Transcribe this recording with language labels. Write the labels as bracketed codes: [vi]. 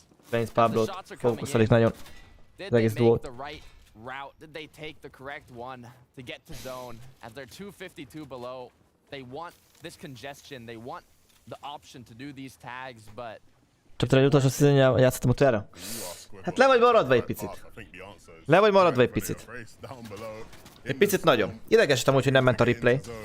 [hu] Reigns Pablo-t fókuszalik nagyon. Az egész duót. [en] Route did they take the correct one to get to zone as they're 252 below. They want this congestion, they want the option to do these tags, but [hu] Csak egy utolsó szízen játszottam utoljára? Hát le vagy maradva egy picit. Le vagy maradva egy picit. Egy picit nagyon. Idegesítem úgy, hogy nem ment a replay.